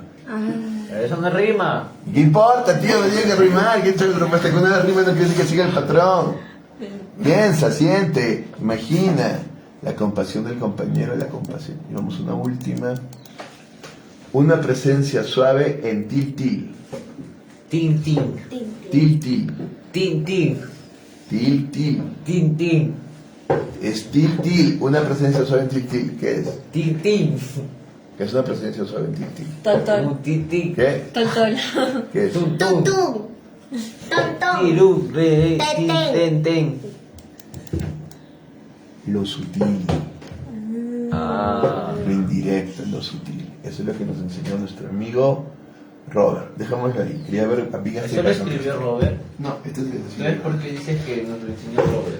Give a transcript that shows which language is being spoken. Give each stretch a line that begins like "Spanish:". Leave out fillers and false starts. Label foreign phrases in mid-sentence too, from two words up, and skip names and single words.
Spanish: Pero eso no rima. ¿Qué importa, tío? Me tiene que rimar. ¿Qué tal? Hasta que una rima no quiere decir que siga el patrón. Piensa, siente, imagina. La compasión del compañero es la compasión. Y vamos a una última. Una presencia suave en til til. Tin, tin. Til, til. Tin, tin. Til, til. Tin, tin. Es til, til. Una presencia suave en til, til. ¿Qué es? Tin, tin. ¿Qué es una presencia suave en til, til? Tontol. Un tin, tin. ¿Qué? Tontol. ¿Qué es? Tum, tum. Tum. Tom. Tiru, re, Ten, tin, ten. ten, ten. Lo sutil. Ah. Lo indirecto, lo sutil. Eso es lo que nos enseñó nuestro amigo Robert. Dejámoslo ahí. Quería ver a Vigas. ¿Eso lo escribió Robert? No, este es el que ¿Sabes por qué dices que nos lo enseñó Robert?